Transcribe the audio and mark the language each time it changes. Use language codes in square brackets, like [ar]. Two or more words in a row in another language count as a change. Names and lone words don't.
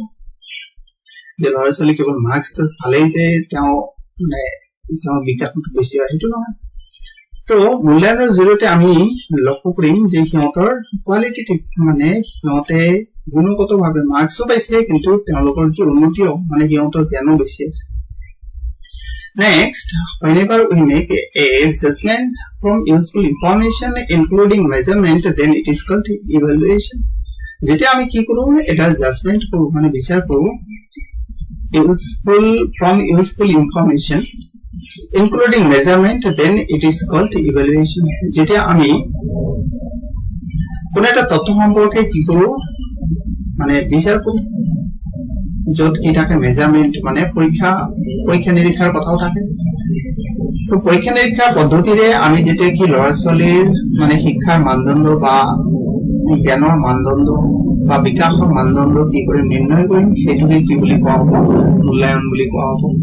[as] যে ল'ৰা ছোৱালী কেৱল মাৰ্কস পালেই যে তেওঁ বিকাশটো বেছি হয় সেইটো নহয়। তো মূল্যায়নৰ জৰিয়তে আমি লক্ষ্য কৰিম যে সিহঁতৰ কোৱালিটেটিভ মানে সিহঁতে গুণগত ভাৱে মাৰ্কসও পাইছে কিন্তু তেওঁলোকৰ কি উন্নতিও মানে সিহঁতৰ জ্ঞানো বেছি আছে। [en] Next, whenever we make a judgment from useful information including measurement, then it is called evaluation. [as] যেতিয়া আমি কি কৰো, এটা জাজমেন্ট কৰো মানে বিচাৰ কৰো [en] useful information including measurement, then it is called evaluation. [as] যেতিয়া আমি কোন এটা তথ্য সম্পৰ্কে কি কৰো মানে বিচাৰ কৰো, য'ত কি থাকে মেজারমেন্ট মানে পৰীক্ষা নিৰীক্ষাৰ কথাও থাকে। তো পৰীক্ষা নিৰীক্ষাৰ পদ্ধতিৰে আমি যেতিয়া কি ল'ৰা ছোৱালীৰ মানে শিক্ষাৰ মানদণ্ড বা জ্ঞানৰ মানদণ্ড বা বিকাশৰ মানদণ্ড কি কৰি নিৰ্ণয় কৰিম, সেইটোকে কি বুলি কোৱা হ'ব, মূল্যায়ন বুলি কোৱা হ'ব।